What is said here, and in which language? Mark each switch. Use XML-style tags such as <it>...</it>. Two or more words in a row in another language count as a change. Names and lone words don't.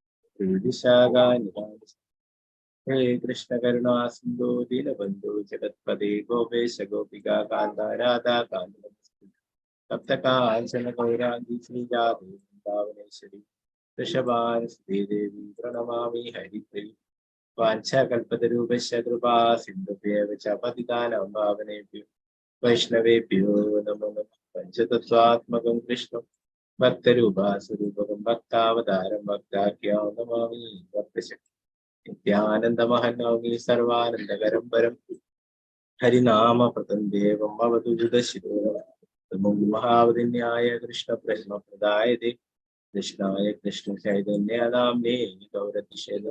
<sa>ഹേ കൃഷ്ണ കരുണാ സിന്ധോ ദീനബന്ധു ജഗത്പദേ ഗോപേശ ഗോപികാ കാന്ത രാധാ കാന്ത സപ്തകാഞ്ചന ഗൗരാംഗി ശ്രീരാധേ വൃന്ദാവനേശ്വരി വൃഷഭാനുസുതേ ദേവി പ്രണമാമി ഹരിപ്രിയ. വാഞ്ചാകൽപതരൂപശ്ച കൃപാ സിന്ധുഭ്യേവ ച പതിതാനാം പാവനേഭ്യോ വൈഷ്ണവേഭ്യോ നമോ നമഃ. പഞ്ചതത്വാത്മകം കൃഷ്ണം ഭക്തരൂപാസ്വരൂപകം ഭക്താവതാരം ഭക്താഖ്യാം നമാമി ഭക്തശക്തി. നിത്യാനന്ദമഹം നൗമി സർവാനന്ദകരം പരം ഹരിനാമപ്രദം ദേവം അവധൂതശിരോ നമോ മഹാവതിന്യായ കൃഷ്ണപ്രശ്നപ്രദായതേ കൃഷ്ണായ കൃഷ്ണ ചൈതന്യനാമ്നേ ഗൗരതിശേദം.</sa>